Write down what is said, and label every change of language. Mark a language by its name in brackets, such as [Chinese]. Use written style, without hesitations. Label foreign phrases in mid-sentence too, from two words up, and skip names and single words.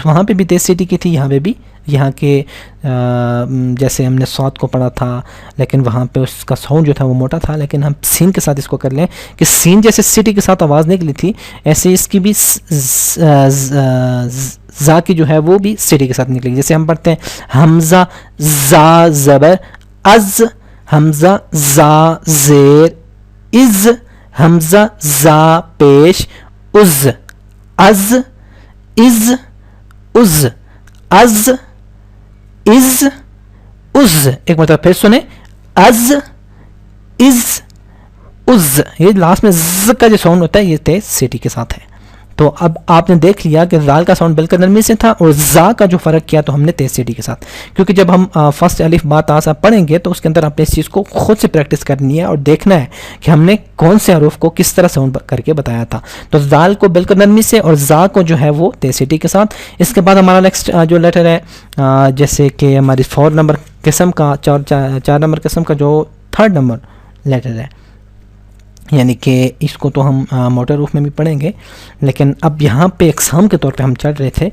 [Urdu] وہاں پہ بھی تیز سیٹی کی تھی، یہاں پہ بھی، یہاں کے جیسے ہم نے صاد کو پڑھا تھا لیکن وہاں پہ اس کا ساؤنڈ جو تھا وہ موٹا تھا، لیکن ہم سین کے ساتھ اس کو کر لیں کہ سین جیسے سیٹی کے ساتھ آواز نکلی تھی ایسے اس کی بھی زا کی جو ہے وہ بھی سیٹی کے ساتھ نکلے گی. جیسے ہم پڑھتے ہیں حمزہ زا زبر از، حمزہ زا زیر از، حمزہ زا پیش از، از از از، از از از. ایک مرتبہ پھر سنیں، از از از. یہ لاسٹ میں ز کا جو ساؤنڈ ہوتا ہے یہ تیز سیٹی کے ساتھ ہے. تو اب آپ نے دیکھ لیا کہ زال کا ساؤنڈ بالکل نرمی سے تھا اور زا کا جو فرق کیا تو ہم نے تیز سیٹی کے ساتھ، کیونکہ جب ہم فرسٹ الف با تا سا پڑھیں گے تو اس کے اندر آپ نے اس چیز کو خود سے پریکٹس کرنی ہے اور دیکھنا ہے کہ ہم نے کون سے حروف کو کس طرح ساؤنڈ کر کے بتایا تھا. تو زال کو بالکل نرمی سے اور زا کو جو ہے وہ تیز سیٹی کے ساتھ. اس کے بعد ہمارا نیکسٹ جو لیٹر ہے جیسے کہ ہماری 4 نمبر قسم کا 4 نمبر قسم کا جو 3rd نمبر لیٹر ہے، یعنی کہ اس کو تو ہم موٹر روف میں بھی پڑھیں گے، لیکن اب یہاں پہ اقسام کے طور پہ ہم چڑھ رہے تھے.